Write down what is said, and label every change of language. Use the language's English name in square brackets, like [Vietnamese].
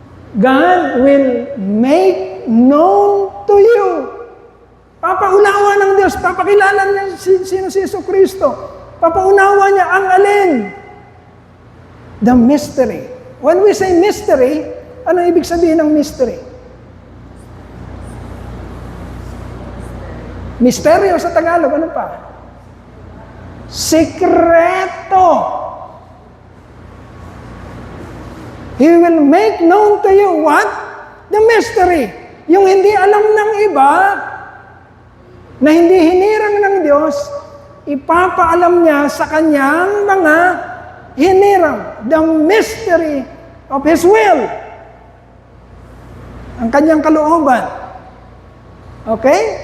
[English] God will make known to you. [Filipino] Papaunawa ng Diyos, papakilala niya sino si Yesu Kristo. Papaunawa niya ang alin? [English] The mystery. When we say mystery, [Filipino] ano ibig sabihin ng mystery? Misteryo sa Tagalog, ano pa? Sikreto. [English] He will make known to you what? The mystery. [Filipino] Yung hindi alam ng iba, na hindi hinirang ng Diyos, ipapaalam niya sa kanyang mga hinirang. [English] The mystery of His will. [Filipino] Ang kanyang kalooban. Okay?